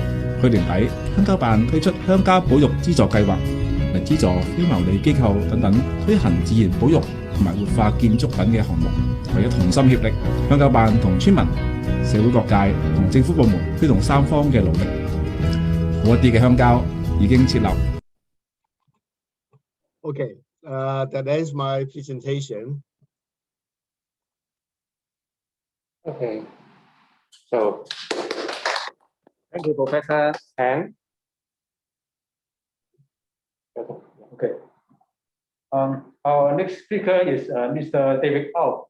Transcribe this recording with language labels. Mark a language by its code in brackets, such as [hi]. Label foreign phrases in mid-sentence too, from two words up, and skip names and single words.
[yue] 去年底，鄉郊辦推出鄉郊保育資助計劃，嚟資助非牟利機構等等推行自然保育同埋活化建築等嘅項目。為咗同心協力，鄉郊辦同村民、社會各界同政府部門推動3方嘅努力，好一啲嘅鄉郊已經設立 [en] Okay, that ends my presentation. Okay. So thank you, Professor Tang. Okay. Our next speaker is Mr. David Au.